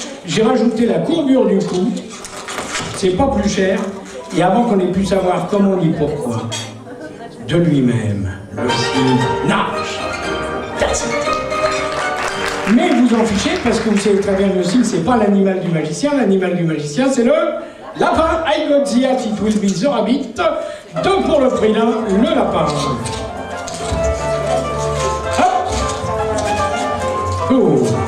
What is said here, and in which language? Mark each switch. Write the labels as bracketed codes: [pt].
[fr] J'ai rajouté la courbure du cou, c'est pas plus cher, et avant qu'on ait pu savoir comment ni pourquoi, de lui-même, le cygne nage. Mais vous en fichez parce que vous savez très bien que le cygne c'est pas l'animal du magicien c'est le lapin. [en] I got the hat, it will be the rabbit. [fr] 2 pour le prix d'un, le lapin. Oh.